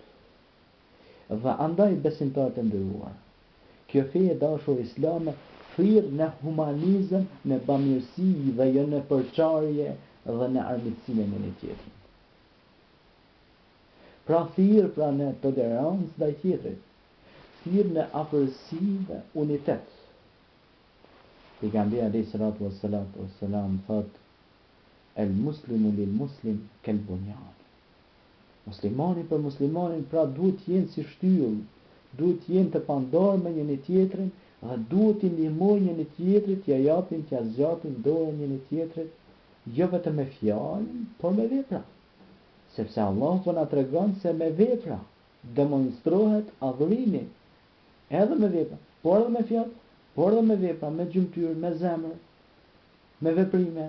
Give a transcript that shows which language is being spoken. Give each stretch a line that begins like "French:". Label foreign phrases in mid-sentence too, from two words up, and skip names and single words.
Albanian: Dhe andaj besimtarët e nderuar, kjo fe e dashur islame thirr në humanizëm, në bamirësi dhe jo në përçarje dhe në armiqësinë me një tjetrin. Pra thirr pra në tolerancë ndaj tjetrit, thirr në afërsi dhe unitet.
Arabic: Pejgamberi عليه الصلاة والسلام thot: المسلم للمسلم كالبنيان.
Albanian: Muslimani për muslimanin pra duhet të jenë si shtyllë, duhet të jenë të pandar me njëri tjetrin dhe duhet të ndihmojnë njëri tjetrit, t'ia japin, t'ia zgjapin dorën njëri tjetrit, jo vetëm me fjalë, por me vepra. Sepse Allah po na tregon se me vepra demonstrojnë adhurimi, edhe me vepra, por edhe me fjalë, por edhe me vepra, me gjymtyr, me zemër, me veprime.